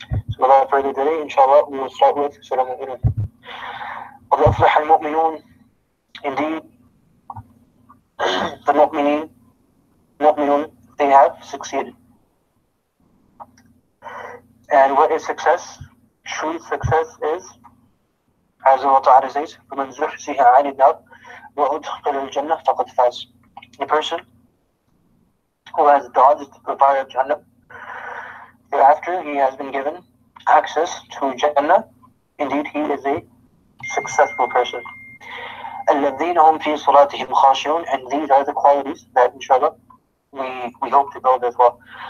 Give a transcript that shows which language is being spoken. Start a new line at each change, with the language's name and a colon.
English: So without further delay, inshallah, we will start with Surah Mu'minun.
Arabic: قَدْ أَفْلَحَ الْمُؤْمِنُونَ.
English: Indeed, the mu'minun, they have succeeded. And what is success? True success is, as Allah Ta'ala says,
Arabic: فَمَنْ زُحْزِحَ عَنِ النَّارِ وَأُدْخِلَ الْجَنَّةَ فَقَدْ فَازَ.
English: A person who has dodged the fire of Jannah, thereafter he has been given access to Jannah. Indeed, he is a successful person.
Arabic: الَّذِينَ هُمْ فِي صَلَاتِهِمْ خَاشِعُونَ.
English: And these are the qualities that, inshallah, we hope to build as well.